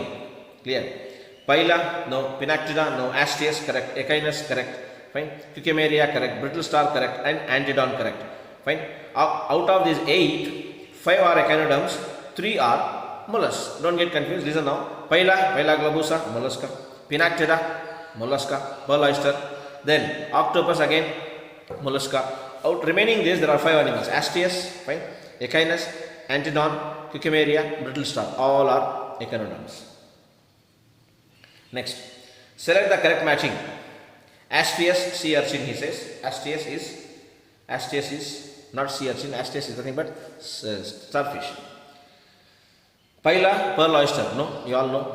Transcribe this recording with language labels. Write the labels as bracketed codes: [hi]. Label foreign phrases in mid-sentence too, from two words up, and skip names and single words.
[en] Clear? Pila, no. Pinactida, no. Asteus, correct. Echinus, correct. Fine. Cucumeria, correct. Brittle star, correct. And Antedon, correct. Fine. Out of these 8, 5 are echinoderms, 3 are mollusks. Don't get confused. Listen now. Pila globusa, mollusca. Pinactida, mollusca. Pearl oyster. Then octopus again, mollusca. Out remaining these, there are 5 animals. Asteus, fine. Echinus, Antedon, Cucumeria, brittle star. All are echinoderms. Next, select the correct matching. Asteus, sea urchin, he says. Asteus is not sea urchin. Asteus is nothing but starfish. Pila, pearl oyster. No, you all know.